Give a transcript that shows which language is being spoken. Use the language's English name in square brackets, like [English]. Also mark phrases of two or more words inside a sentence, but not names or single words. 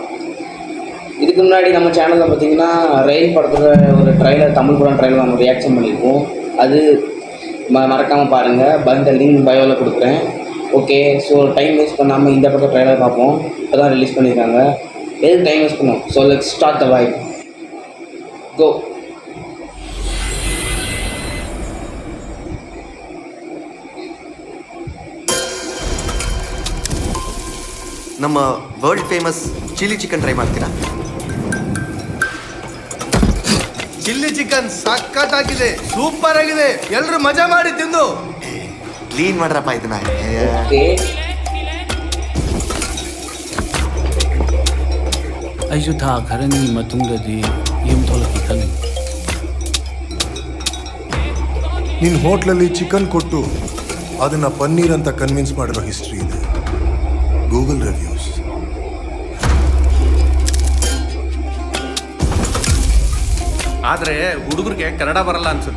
[Tamil] இதுக்கு முன்னாடி நம்ம சேனலில் பார்த்தீங்கன்னா ரெயின் படத்தோட ஒரு ட்ரைலர், தமிழ் படம் ட்ரைலர் நம்ம ரியாக்ஷன் பண்ணியிருக்கோம். அது மறக்காமல் பாருங்கள். இந்த லிங்க் பயோவில் கொடுக்குறேன். [English] okay, so time waste [Tamil] பண்ணாமல் இந்த படத்தை ட்ரைலர் பார்ப்போம். இப்போ தான் ரிலீஸ் பண்ணியிருக்காங்க. எதுக்கு [English] time waste [Tamil] பண்ணுவோம்? [English] so let's start the vibe. [Tamil] கோ. [Kannada] ನಮ್ಮ [English] world famous chilli chicken try [Kannada] ಮಾಡ್ತೀರಾ? [English] chilli chicken [Kannada] ಸಖತ್ತಾಗಿದೆ, ಸೂಪರ್ ಆಗಿದೆ. ಎಲ್ಲರೂ ಮಜಾ ಮಾಡಿ ತಿಂದು. ಕ್ಲೀನ್ ಮಾಡ್ರಪ್ಪ ಇದನ್ನ. ಓಕೆ, [Manipuri] ꯑꯩꯁꯨ ꯊꯥ ꯈꯔꯅꯤ ꯃꯇꯨꯡꯗꯗꯤ ꯌꯨꯝ ꯊꯣꯛꯂꯛꯀꯦ ꯈꯜꯂꯤ. [Kannada] ನಿನ್ನ ಹೋಟ್ಲಲ್ಲಿ ಚಿಕನ್ ಕೊಟ್ಟು ಅದನ್ನ ಪನ್ನೀರ್ ಅಂತ ಕನ್ವಿನ್ಸ್ ಮಾಡಿರೋ ಹಿಸ್ಟ್ರಿ ಇದೆ. [English] Google reviews. [Kannada] ಆದ್ರೆ ಹುಡುಗರಿಗೆ ಕನ್ನಡ ಬರಲ್ಲ ಅನ್ಸುತ್ತೆ.